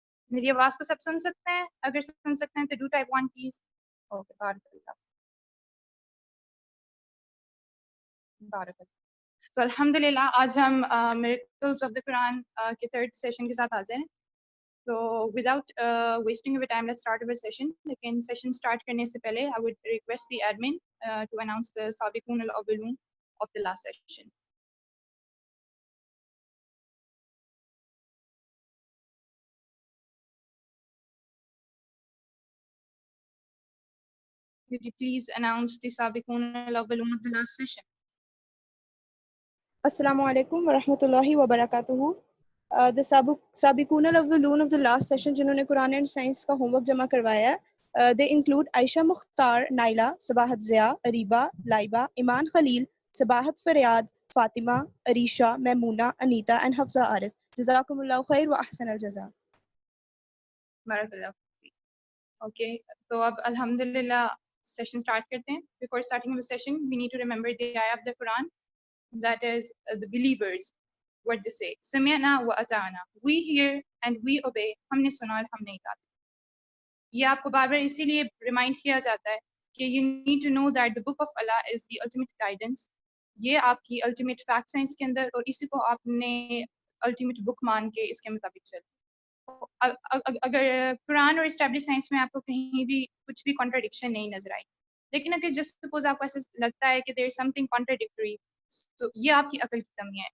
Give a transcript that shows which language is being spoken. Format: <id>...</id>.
<ur>میری آواز کو سب سن سکتے ہیں؟ اگر سن سکتے ہیں تو</ur> <en>do type 1 please.</en> <ar>اوکے، بارک اللہ بارک اللہ.</ar> <ur>تو الحمدللہ آج ہم</ur> <en>miracles of the Quran</en> <ur>کے third session کے ساتھ حاضر ہیں.</ur> <en>So without wasting your time, let's start our session.</en> <ur>لیکن session start کرنے سے پہلے</ur> <en>I would request the admin to announce the سابقون الاولون of the last session. Could you please announce the سابقون الاولون of the last session?</en> <ar>السلام علیکم ورحمۃ اللہ وبرکاتہ.</ar> <ur>the سابقون الاولون</ur> <en>of the last session</en> <ur>جنہوں نے قرآن اینڈ سائنس کا ہوم ورک جمع کروایا ہے</ur> <en>they include</en> <ur>عائشہ مختار، نائلہ، صباحت ضیاء، اریبہ، لائبہ، ایمان خلیل، صباحت فریاد، فاطمہ، عریشہ، میمونہ، انیتا اینڈ حفظہ عارف.</ur> <ar>جزاکم اللہ خیر و احسن الجزاء. بارک اللہ.</ar> <ur>اوکے، تو اب الحمدللہ سیشن اسٹارٹ کرتے ہیں.</ur> <en>Before starting the session, we need to remember the ayah of the Quran, that is the believers, what they say.</en> <ar>سمعنا وأطعنا.</ar> <en>We hear and we obey.</en> <ur>ہم نے سنا اور ہم نے اطاعت. یہ آپ کو بار بار اسی لیے ریمائنڈ کیا جاتا ہے کہ</ur> <en>you need to know that the book of Allah is the ultimate guidance.</en> <ur>یہ آپ کی ultimate facts ہیں اس کے اندر، اور اسی کو آپ نے ultimate book مان کے اس کے مطابق چلیں. اگر قرآن اور اسٹیبلش سائنس میں آپ کو کہیں بھی کچھ بھی کانٹراڈکشن نہیں نظر آئی، لیکن اگر</ur> <en>just suppose</en> <ur>آپ کو ایسا لگتا ہے کہ</ur> <en>there is something contradictory,</en> <ur>تو یہ آپ کی عقل کی کمی ہے.</ur>